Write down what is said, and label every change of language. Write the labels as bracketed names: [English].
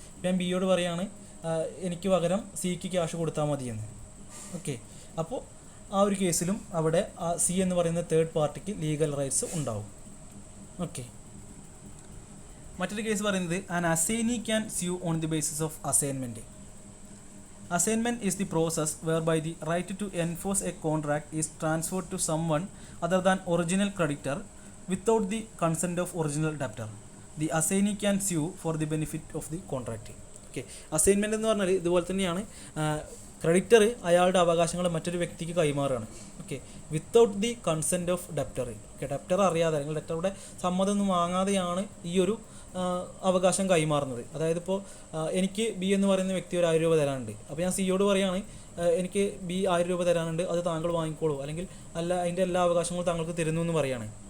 [Malayalam] ഞാൻ ബിയോട് പറയുകയാണ് എനിക്ക് പകരം സിക്ക് ക്യാഷ് കൊടുത്താൽ മതിയെന്ന്. ഓക്കെ, അപ്പോൾ ആ ഒരു കേസിലും അവിടെ ആ സി എന്ന് പറയുന്ന തേർഡ് പാർട്ടിക്ക് ലീഗൽ റൈറ്റ്സ് ഉണ്ടാവും. ഓക്കെ, മറ്റൊരു കേസ് പറയുന്നത് [English] An assignee can sue on the basis of assignment. Assignment is the process whereby the right to enforce a contract is transferred to someone other than original creditor without the consent of original debtor. The assignee can sue for the benefit of the contract. [Malayalam] Okay, assignment എന്ന് പറഞ്ഞാൽ ഇതുപോലെ തന്നെയാണ്. Creditor അയാളുടെ അവകാശങ്ങൾ മറ്റൊരു വ്യക്തിക്ക് കൈമാറുകയാണ്. Okay, [English] Without the consent of debtor. [Malayalam] Okay, debtor അറിയാതെ അല്ലെങ്കിൽ ഡെപ്റ്ററുടെ സമ്മതമൊന്നും വാങ്ങാതെയാണ് ഈ ഒരു അവകാശം കൈമാറുന്നത്. അതായത് ഇപ്പോൾ എനിക്ക് ബി എന്ന് പറയുന്ന വ്യക്തി ഒരു 1000 രൂപ തരാനുണ്ട്. അപ്പോൾ ഞാൻ സിയോട് പറയുകയാണ് എനിക്ക് ബി 1000 രൂപ തരാനുണ്ട്, അത് താങ്കൾ വാങ്ങിക്കോളൂ, അല്ലെങ്കിൽ അല്ല അതിൻ്റെ എല്ലാ അവകാശങ്ങളും താങ്കൾക്ക് തരുന്നു എന്ന് പറയുകയാണ്.